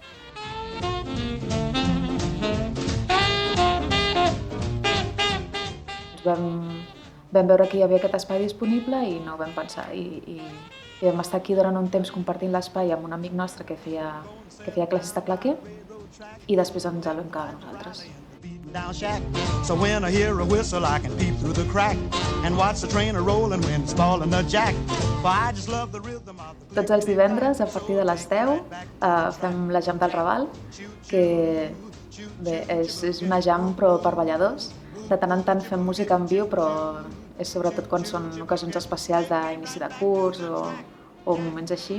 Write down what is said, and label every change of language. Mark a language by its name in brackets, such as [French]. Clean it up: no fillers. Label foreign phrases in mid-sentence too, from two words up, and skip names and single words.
[Catalan] Vam veure que hi havia aquest espai disponible i no ho vam pensar. I vam estar aquí durant un temps compartint l'espai amb un amic nostre que feia classes de claqué i després ens el vam quedar nosaltres. [English] So when I hear a whistle I can peep through the crack and watch the train a-rollin' when it's ballin' the jack. For I just love the rhythm of the... [Catalan] Tots els divendres, a partir de les 10, fem la jam del Raval, que bé, és una jam però per balladors. De tant en tant fem música en viu, però és sobretot quan són ocasions especials d'inici de curs o moments així.